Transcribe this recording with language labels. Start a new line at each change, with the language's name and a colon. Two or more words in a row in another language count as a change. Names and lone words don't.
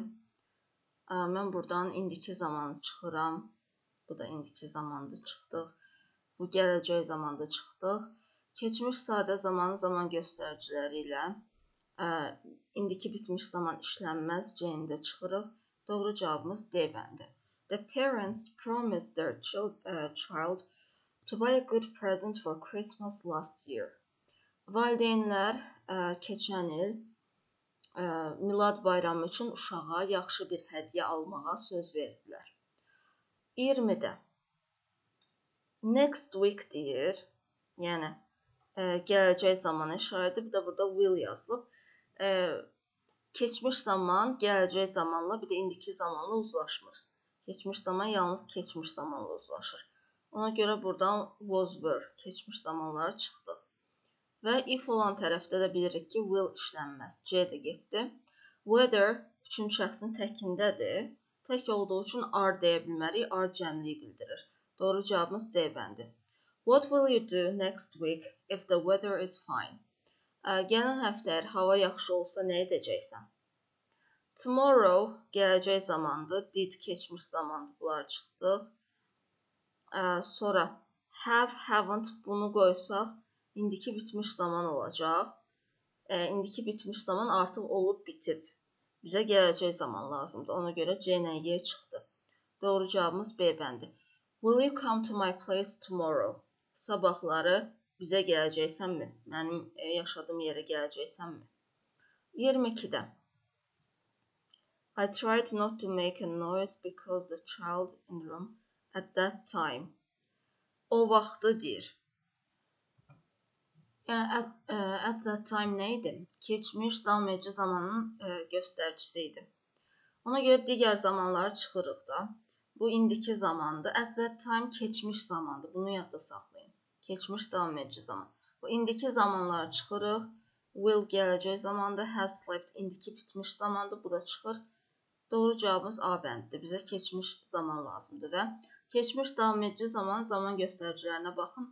Azerbaijani: Mən buradan indiki zamanı çıxıram. Bu da indiki zamandır, çıxdıq. Bu gələcək zamanda çıxdıq. Keçmiş sadə zamanın zaman göstəriciləri ilə indiki bitmiş zaman işlənməz, C-də çıxırıq. Doğru cavabımız D bəndi.
English: The parents promised their child to buy a good present for Christmas last year.
Azerbaijani: Valideynlər keçən il Milad bayramı üçün uşağa yaxşı bir hədiyyə almağa söz verdilər. 20-də
English: next week
Azerbaijani: deyir, yəni gələcək zamana işarədir. Bir də burada will yazılıb. Keçmiş zaman gələcək zamanla, bir də indiki zamanla uzlaşmır. Keçmiş zaman yalnız keçmiş zamanla uzlaşır. Ona görə buradan
English: was were,
Azerbaijani: keçmiş zamanları çıxdıq. Və if olan tərəfdə də bilirik ki, will işlənməz. C də getdi. Whether üçüncü şəxsin təkindədir. Tək olduğu üçün are deyə bilmərik. Are cəmliyi bildirir. Doğru cavabımız D bəndi.
English: What will you do next week if the weather is fine?
Azerbaijani: Gələn həftə əgər hava yaxşı olsa nə edəcəksən? Tomorrow gələcək zamandır. Did keçmiş zamandır. Bunlar çıxdıq. Sonra
English: have, haven't
Azerbaijani: bunu qoysaq indiki bitmiş zaman olacaq. İndiki bitmiş zaman artıq olub bitib. Bizə gələcək zaman lazımdır. Ona görə C ilə Y çıxdı. Doğru cavabımız B bəndi.
English: Will you come to my place tomorrow?
Azerbaijani: Sabahları bizə gələcəksənmi? Mənim yaşadığım yerə gələcəksənmi?
English: 22-də I tried not to make a noise because the child in the room at that time.
Azerbaijani: O vaxtı deyir. Yəni,
English: at that time
Azerbaijani: nə idi? Keçmiş, davam edici zamanın göstəricisi idi. Ona görə digər zamanları çıxırıq da. Bu indiki zamandır.
English: At that time
Azerbaijani: keçmiş zamandır. Bunu yadda saxlayın. Keçmiş, davam edici zaman. Bu indiki zamanları çıxırıq. Will gələcək zamandır.
English: Has slept
Azerbaijani: indiki bitmiş zamandır. Bu da çıxır. Doğru cavabımız A bəndidir. Bizə keçmiş zaman lazımdır və keçmiş, davam edici zaman göstəricilərinə baxın.